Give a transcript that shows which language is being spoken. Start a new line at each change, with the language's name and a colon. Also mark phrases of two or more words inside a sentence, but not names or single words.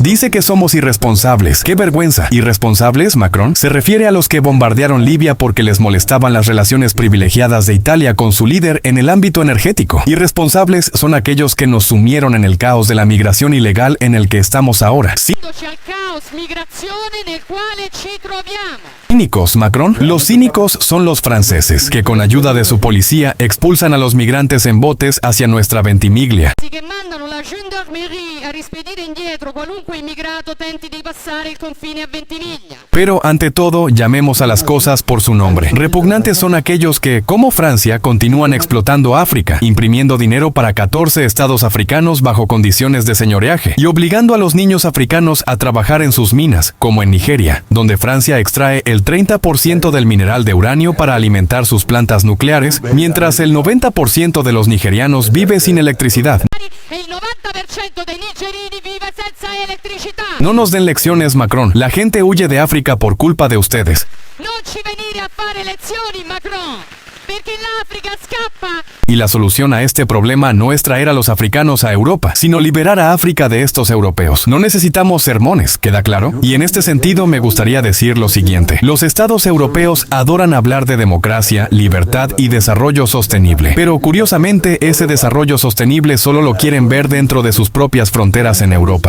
Spanish: Dice que somos irresponsables. ¡Qué vergüenza! ¿Irresponsables, Macron? Se refiere a los que bombardearon Libia porque les molestaban las relaciones privilegiadas de Italia con su líder en el ámbito energético. Irresponsables son aquellos que nos sumieron en el caos de la migración ilegal en el que estamos ahora. Sí.
Italian: Al caos migrazione nel quale ci troviamo.
Spanish: ¿Cínicos, Macron? Los cínicos son los franceses, que con ayuda de su policía expulsan a los migrantes en botes hacia nuestra Ventimiglia.
Italian: Che mandano la gendarmerie a rispedire indietro qualunque immigrato tenti di passare il confine a Ventimiglia.
Spanish: Pero ante todo, llamemos a las cosas por su nombre. Repugnantes son aquellos que, como Francia, continúan explotando África, imprimiendo dinero para 14 estados africanos bajo condiciones de señoreaje y obligando a los niños africanos a trabajar en sus minas, como en Nigeria, donde Francia extrae el 30% del mineral de uranio para alimentar sus plantas nucleares, mientras el 90% de los nigerianos vive sin electricidad.
Italian: E il 90% dei nigerini vive senza elettricità.
Spanish: No nos den lecciones, Macron. La gente huye de África por culpa de ustedes.
Italian: Non ci venire a fare lezioni, Macron, perché l'Africa scappa.
Spanish: Y la solución a este problema no es traer a los africanos a Europa, sino liberar a África de estos europeos. No necesitamos sermones, ¿queda claro? Y en este sentido me gustaría decir lo siguiente. Los estados europeos adoran hablar de democracia, libertad y desarrollo sostenible. Pero curiosamente, ese desarrollo sostenible solo lo quieren ver dentro de sus propias fronteras en Europa.